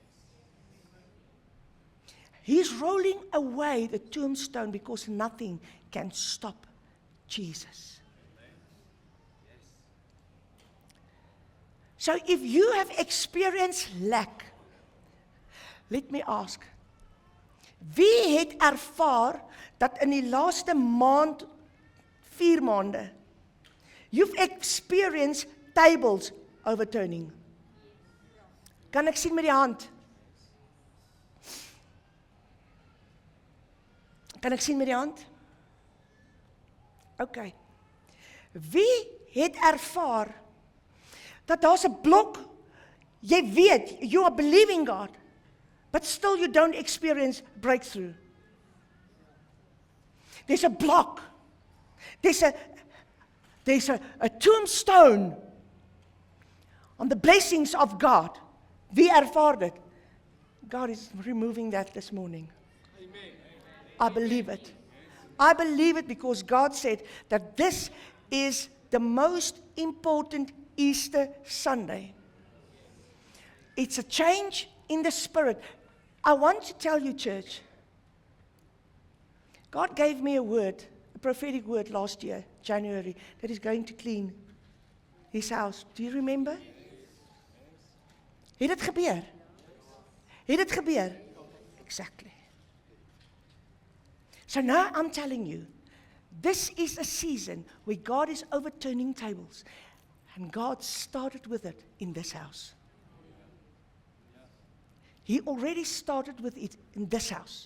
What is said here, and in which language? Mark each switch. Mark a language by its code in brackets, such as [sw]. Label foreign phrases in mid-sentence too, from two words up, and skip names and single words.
[en] He's rolling away the tombstone because nothing can stop Jesus. So if you have experienced lack, let me ask, [af] wie het ervaar dat in die laaste maand, 4 maande, [en] you've experienced tables overturning? [af] Kan ek sien met die hand? Kan ek sien met die hand? Okay. Wie het ervaar dat daar's 'n blok, jy weet, [en] you are believing God, but still you don't experience breakthrough. There's a block. There's a tombstone on the blessings of God. [af] Wie ervaar dit? [en] God is removing that this morning. Amen. I believe it. I believe it because God said that this is the most important Easter Sunday. It's a change in the spirit. I want to tell you, church, God gave me a word, a prophetic word last year, January, that He's going to clean His house. Do you remember? [af] Het dit gebeur? Het dit gebeur? [en] Exactly. So now I'm telling you, this is a season where God is overturning tables. And God started with it in this house. He already started with it in this house.